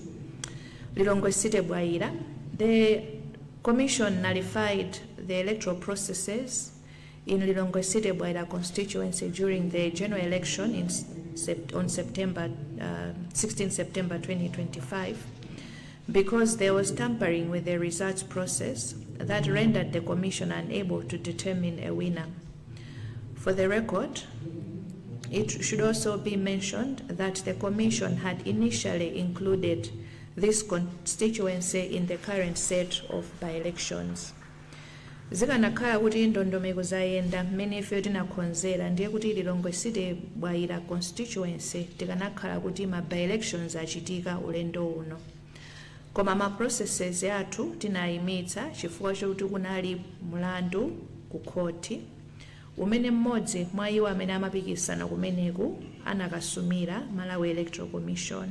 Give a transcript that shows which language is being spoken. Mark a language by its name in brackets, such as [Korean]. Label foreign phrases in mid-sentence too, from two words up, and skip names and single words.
[English] Lilongwe City Bwaira, the Commission nullified the electoral processes in Lilongwe City Bwaira constituency during the general election on 16 September 2025 because there was tampering with the results process that rendered the Commission unable to determine a winner. For the record, it should also be mentioned that the Commission had initially included this constituency in the current set of by-elections. [Nyanja] Zikanakhala kuti ndondomeko zayenda mmene ife tinakonzera ndiye kuti Lilongwe City Bwaira constituency tikanakhala kuti ma by-elections achitika ulendo uno. Koma ma processes athu tinayimitsa chifukwa chokuti kunali mulandu ku khoti umene mmodzi mwa iwo amene amapikisana kumeneku anakasumira Malawi Electoral Commission.